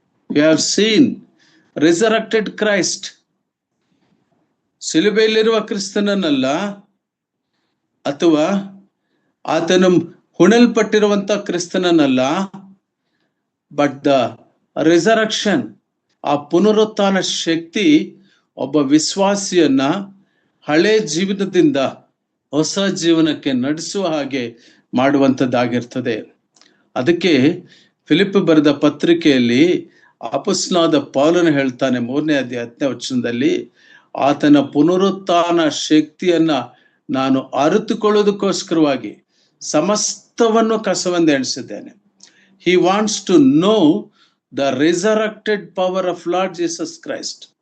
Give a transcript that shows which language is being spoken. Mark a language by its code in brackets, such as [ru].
[en] We have seen resurrected Christ. [kn] ಸಿಲುಬೆಯಲ್ಲಿರುವ ಕ್ರಿಸ್ತನನ್ನಲ್ಲ, ಅಥವಾ ಆತನು ಹುಣಲ್ಪಟ್ಟಿರುವಂತ ಕ್ರಿಸ್ತನನ್ನಲ್ಲ, [en] but the resurrection, [kn] ಆ ಪುನರುತ್ಥಾನ ಶಕ್ತಿ ಒಬ್ಬ ವಿಶ್ವಾಸಿಯನ್ನ ಹಳೆ ಜೀವನದಿಂದ ಹೊಸ ಜೀವನಕ್ಕೆ ನಡೆಸುವ ಹಾಗೆ ಮಾಡುವಂಥದ್ದಾಗಿರ್ತದೆ. ಅದಕ್ಕೆ ಫಿಲಿಪ್ ಬರೆದ ಪತ್ರಿಕೆಯಲ್ಲಿ ಅಪೊಸ್ತಲನಾದ ಪೌಲನು ಹೇಳ್ತಾನೆ 3ನೇ ಅಧ್ಯಾಯ 10ನೇ ವಚನದಲ್ಲಿ, ಆತನ ಪುನರುತ್ಥಾನ ಶಕ್ತಿಯನ್ನ ನಾನು ಅರಿತುಕೊಳ್ಳೋದಕ್ಕೋಸ್ಕರವಾಗಿ ಸಮಸ್ತವನ್ನು ಕಸವೆಂದು ಎಣಿಸಿದ್ದೇನೆ. [en] He wants to know the resurrected power of Lord Jesus Christ.